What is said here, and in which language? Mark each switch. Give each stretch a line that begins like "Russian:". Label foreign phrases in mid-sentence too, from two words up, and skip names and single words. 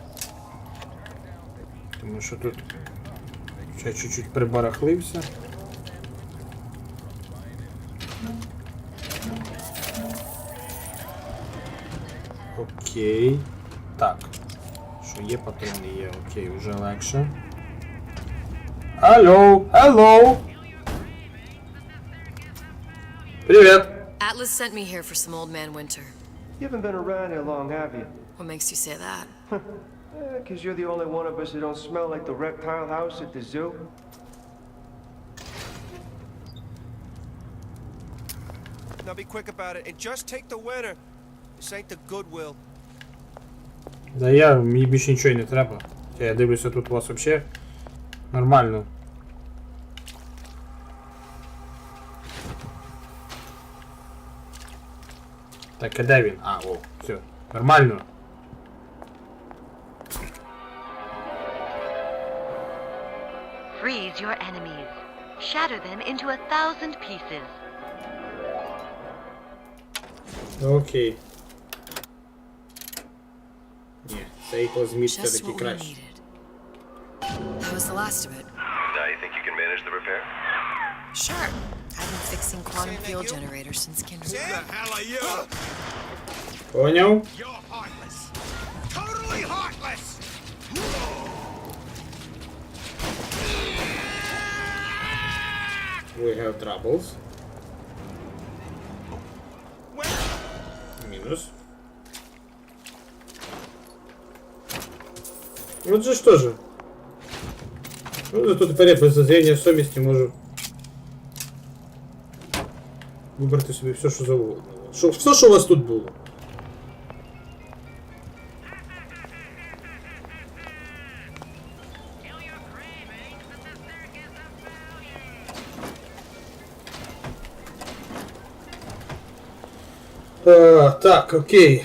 Ukrainian: Тому що тут ще чуть-чуть прибарахлився. Окей. Так. Що є патрони, є, окей, вже легше. Алло,
English: hello! Привет! Atlas sent me here for some old man Winter. You haven't been around here long, have you? What makes you say that? Because you're the only one of us who don't smell like the reptile house at the zoo. Now be quick about it and just take the winner. This ain't the Goodwill.
Ukrainian: Да мені більше нічого й не треба. Я дивлюся, тут у вас взагалі нормально. Так, а де він? А, о, все. Нормально.
English: Freeze your enemies. Shatter them into 1,000 pieces.
Ukrainian: Окей. Ні, це його зміст
English: Just
Ukrainian: все-таки
English: what we
Ukrainian: краще.
English: needed. That was the last of it. Now you think you can manage the repair? Sure. I've been fixing quantum field generators since kindergarten. Who the hell are you?
Ukrainian: Поняв?
English: You're heartless. Totally heartless! We have troubles.
Ukrainian: Мінус.
Russian: Вот же что же.
Ukrainian: Ну, зато тепер я без зазріння совісті можу вибрати собі все, що завгодно. Все, що у вас тут було. Так, окей.